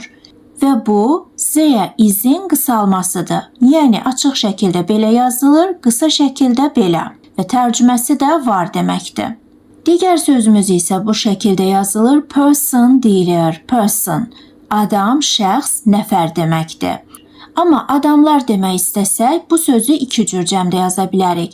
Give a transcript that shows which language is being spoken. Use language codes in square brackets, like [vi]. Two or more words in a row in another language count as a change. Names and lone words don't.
[az] Və bu [en] there is-in [az] qısalmasıdır. Yəni açıq şəkildə belə yazılır, qısa şəkildə belə və tərcüməsi də var deməkdir. Digər sözümüz isə bu şəkildə yazılır, person deyilir. Person, adam, şəxs, nəfər deməkdir. Amma adamlar demək istəsək, bu sözü iki cür cəmdə yaza bilərik.